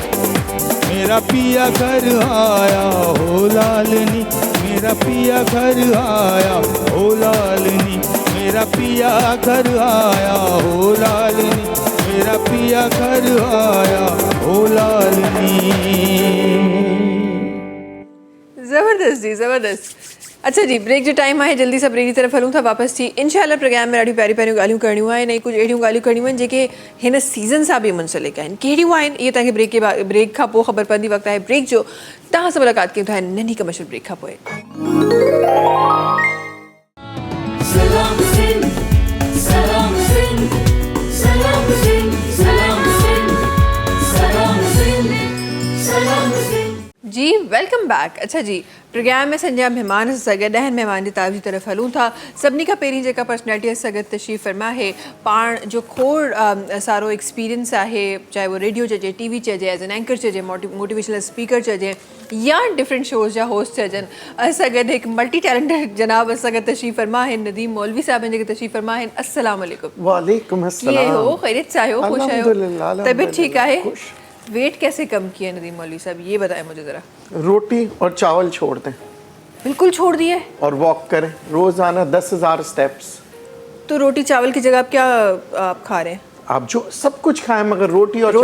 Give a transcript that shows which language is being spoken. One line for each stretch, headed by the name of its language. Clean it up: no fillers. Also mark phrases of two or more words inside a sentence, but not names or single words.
Hindi: घर आया हो लालनी मेरा पिया घर आया हो लालनी मेरा पिया घर आया हो लालनी मेरा पिया घर आया हो लालनी। जी ज़बरदस्त।
Sindhi: अच्छा जी, ब्रेक जो टाइम आहे जल्दी सां ब्रेक जी तरफ़ हलूं था वापसि थी। इंशाल्लाह प्रोग्राम में ॾाढियूं प्यारियूं प्यारियूं ॻाल्हियूं करणियूं आहिनि ऐं कुझु अहिड़ियूं ॻाल्हियूं करणियूं आहिनि जेके हिन सीज़न सां बि मुंसलिक आहिनि। कहिड़ियूं आहिनि इहे तव्हांखे ब्रेक खां पोइ ख़बर पवंदी। वक़्तु आहे ब्रेक जो। तव्हां सां मुलाक़ात कयूं था नंढी कमर्शियल ब्रेक खां पोइ। Salam Sindh, Salam Sindh, Salam Sindh, Salam Sindh, Salam Sindh, Salam Sindh. जी
English: welcome back.
Sindhi: अच्छा जी, प्रोग्राम में संजा महिमान सां गॾु आहिनि। महिमान जी ताब जी तरफ़ हलूं था। सभिनी खां पहिरीं जेका पर्सनैलिटी सां गॾु तशरीफ़ फरमा आहे, पाण जो खोड़ सारो एक्सपीरियंस आहे, चाहे वो रेडियो चइजे, टीवी चइजे,
English: as an anchor
Sindhi: चइजे,
English: motivational speaker
Sindhi: चइजे या
English: different shows
Sindhi: जा होस्ट चइजनि। असां गॾु हिकु
English: multi talented
Sindhi: जनाब असां गॾु तशरीफ़ फरमा आहिनि, नदीम मौलवी साहब जेके तशरीफ़ फरमा आहिनि।
Arabic: السلام عليكم. وعليكم السلام.
Sindhi: कीअं हो? ख़ैरियत सां आहियो? ख़ुश आहियो?
Arabic: अल्हम्दुलिल्लाह,
Sindhi: तबीयत ठीक आहे? खुश।
Hindi: वेट कैसे कम किया नदीम मौलवी साहब, ये बताएं मुझे ज़रा। रोटी और चावल छोड़ दें बिल्कुल छोड़ दिए? और वॉक करें रोजाना 10,000 स्टेप्स। तो रोटी चावल की जगह आप क्या आप खा रहे हैं? आप जो सब कुछ खाएं मगर रोटी और